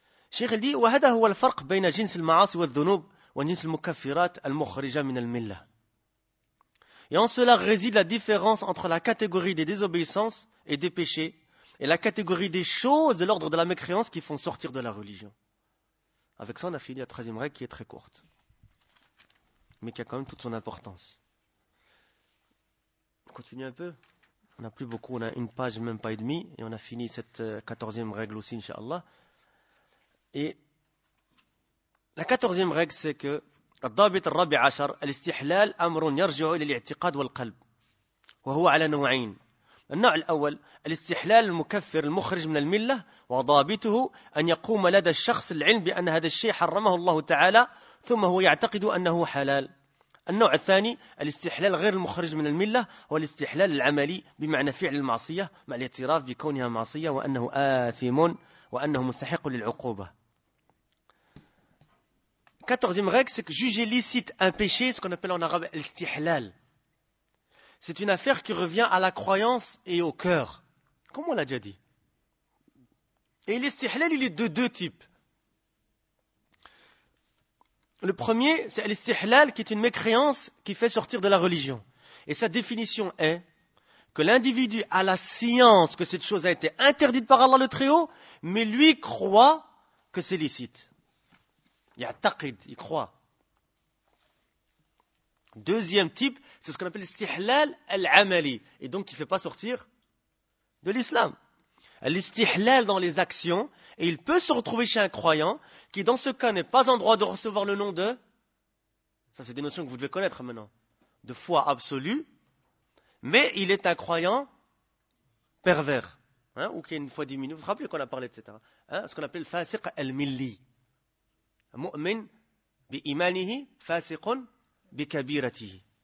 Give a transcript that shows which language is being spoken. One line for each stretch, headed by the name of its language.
French: Cheikh dit, «
Arabic: وهذا هو الفرق بين جنس المعاصي والذنوب وجنس المكفرات المخرجة من الملة.
French: » Et en cela réside la différence entre la catégorie des désobéissances et des péchés, et la catégorie des choses de l'ordre de la mécréance qui font sortir de la religion. Avec ça, on a fini la troisième règle qui est très courte, mais qui a quand même toute son importance. On continue un peu. On n'a plus beaucoup, on a une page, même pas et demie, et on a fini cette quatorzième règle aussi, inshallah. Et la quatorzième règle, c'est que
Arabic: الضابط الرابع عشر الاستحلال أمر يرجع إلى الاعتقاد والقلب وهو على نوعين. النوع الأول الاستحلال المكفر المخرج من الملة وضابطه أن يقوم لدى الشخص العلم بأن هذا الشيء حرمه الله تعالى ثم هو يعتقد أنه حلال. النوع الثاني الاستحلال غير المخرج من الملة هو الاستحلال العملي بمعنى فعل المعصية مع الاعتراف بكونها معصية وأنه آثم وأنه مستحق للعقوبة.
French: 14e règle, c'est que juger licite un péché, ce qu'on appelle en arabe الاستحلال. C'est une affaire qui revient à la croyance et au cœur, comme on l'a déjà dit. Et l'istihlal, il est de deux types. Le premier, c'est l'istihlal qui est une mécréance qui fait sortir de la religion. Et sa définition est que l'individu a la science que cette chose a été interdite par Allah le Très-Haut, mais lui croit que c'est licite. Il y a taqid, il croit. Deuxième type, c'est ce qu'on appelle l'istihlal al-amali, et donc qui ne fait pas sortir de l'islam. L'istihlal dans les actions, et il peut se retrouver chez un croyant qui dans ce cas n'est pas en droit de recevoir le nom de, ça c'est des notions que vous devez connaître maintenant, de foi absolue, mais il est un croyant pervers, hein, ou qui a une foi diminuée, vous vous rappelez qu'on a parlé, etc. Hein, ce qu'on appelle le fasiq al-milli,
Arabic: مؤمن بإيمانه فاسق بكبيرته.